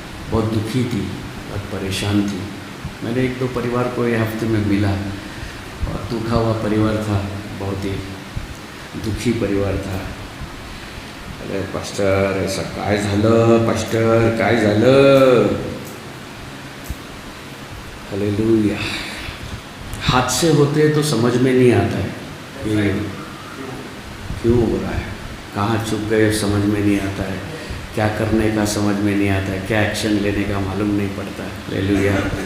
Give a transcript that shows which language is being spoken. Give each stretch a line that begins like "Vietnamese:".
Hindi: बहुत दुखी थी, बहुत परेशान थी। मैंने एक दो परिवार को ये हफ्ते में मिला और दुखा हुआ परिवार था, बहुत ही दुखी परिवार था।
Marathi: अरे पास्टर ऐसा काय झालं, पास्टर काय झालं। हालेलुया।
Hindi: हादसे होते तो समझ में नहीं आता है कि क्यों हो रहा है, कहाँ चुप गए समझ में नहीं आता है, क्या करने का समझ में नहीं आता है, क्या एक्शन लेने का मालूम नहीं पड़ता है। हालेलुया।